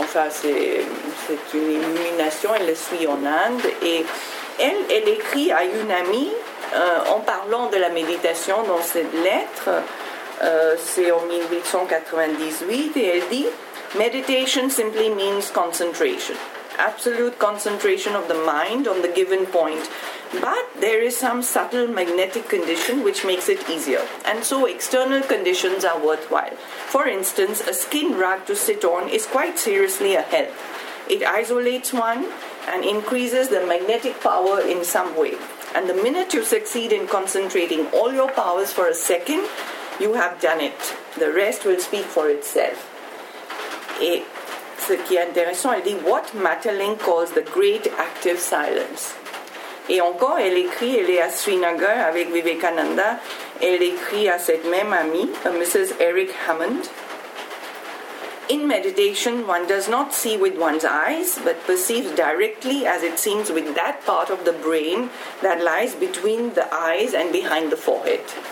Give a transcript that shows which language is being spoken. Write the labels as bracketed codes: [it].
[fr] c'est une illumination, elle le suit en Inde et elle écrit à une amie en parlant de la méditation dans cette lettre, c'est en 1898 et elle dit « [en] Meditation simply means concentration. Absolute concentration of the mind on the given point. But there is some subtle magnetic condition which makes it easier. And so external conditions are worthwhile. For instance, a skin rug to sit on is quite seriously a help. It isolates one and increases the magnetic power in some way. And the minute you succeed in concentrating all your powers for a second, you have done it. The rest will speak for itself. [fr] Et ce qui est intéressant, elle dit, [en] what Matalin calls the great active silence. [fr] Et encore, elle écrit, elle est à Srinagar avec Vivekananda, elle écrit à cette même amie, à Mrs. [en] Eric Hammond, in meditation, one does not see with one's eyes, but perceives directly as it seems with that part of the brain that lies between the eyes and behind the forehead.